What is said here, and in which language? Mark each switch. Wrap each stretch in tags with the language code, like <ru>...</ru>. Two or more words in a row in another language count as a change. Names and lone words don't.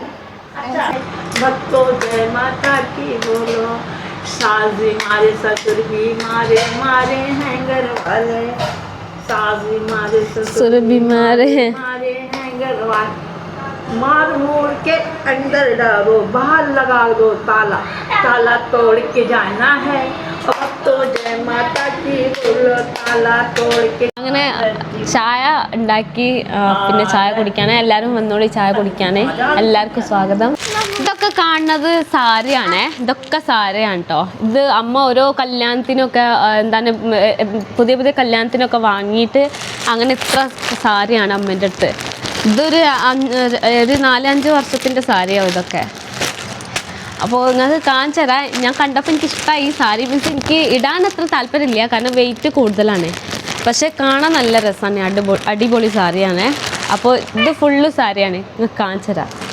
<hi>भक्तों जय माता की बोलो साजी मारे ससुर भी मारे हैं घर वाले साजी मारे ससुर भी मारे हैं घर वाले मार मोड़ के अंदर डालो बाहर लगा दो ताला तोड़ के जाना है अब तो जय माता की बोलो ताला तोड़ के</hi> <ml>അങ്ങനെ ചായ ഉണ്ടാക്കി പിന്നെ ചായ കുടിക്കാനേ എല്ലാവരും വന്നോളി ചായ കുടിക്കാനേ എല്ലാവർക്കും സ്വാഗതം ഇതൊക്കെ കാണുന്നത് സാരിയാണേ ഇതൊക്കെ സാരിയാണ് കേട്ടോ ഇത് അമ്മ ഓരോ കല്യാണത്തിനൊക്കെ എന്താണ് പുതിയ കല്യാണത്തിനൊക്കെ വാങ്ങിയിട്ട് അങ്ങനെ ഇത്ര സാരിയാണ് അമ്മേൻ്റെ അടുത്ത് ഇതൊരു 4-5 വർഷത്തിൻ്റെ സാരിയാവും ഇതൊക്കെ അപ്പോൾ നിങ്ങൾക്ക് കാണിച്ചു തരാം ഞാൻ കണ്ടപ്പോൾ എനിക്ക് ഇഷ്ടമായി ഈ സാരി മീൻസ് എനിക്ക് ഇടാൻ അത്ര താല്പര്യമില്ല കാരണം വെയിറ്റ് കൂടുതലാണ് പക്ഷേ കാണാൻ നല്ല രസമാണ് അടിപൊളി സാരിയാണ് അപ്പോൾ ഇത് ഫുള്ള് സാരിയാണ് നിങ്ങൾക്ക് കാണിച്ചു തരാം</ml>